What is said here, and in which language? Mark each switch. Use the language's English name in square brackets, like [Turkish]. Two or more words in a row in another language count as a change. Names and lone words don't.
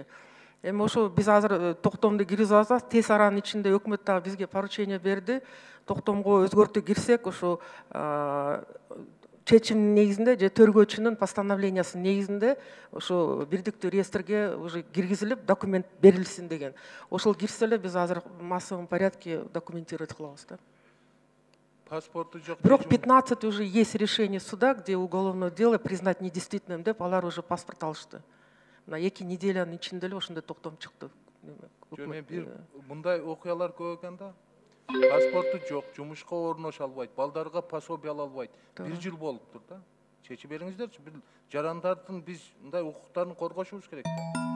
[Kyrgyz] Эми ошо биз азыр токтомду киргизип атабыз, тез аранын ичинде өкмөт дагы бизге поручение берди. Токтомго өзгөртүү кирсек, ошо чечимдин негизинде же тергөөчүнүн постановлениясынын негизинде ошо бирдиктүү реестрге уже киргизилип, документ берилсин деген. Ошол кирсе эле биз азыр [Russian] в массовом порядке документировать [Kyrgyz] кылабыз да. Паспорту жок. [Russian] Бирок 15 уже есть решение суда, где уголовное дело признать недействительным [Kyrgyz] деп, алар уже паспорт алышты. На 2 неделянын ичинде эле ошондой токтом чыкты. Мен бир мындай окуялар көп экен да. Паспорту жок, жумушка орноша албайт, балдарга пособие ала албайт. 1 жыл болуптур да. Чечип бериңиздерчи, бир жарандардын биз мындай укуктарын коргошубуз керек да.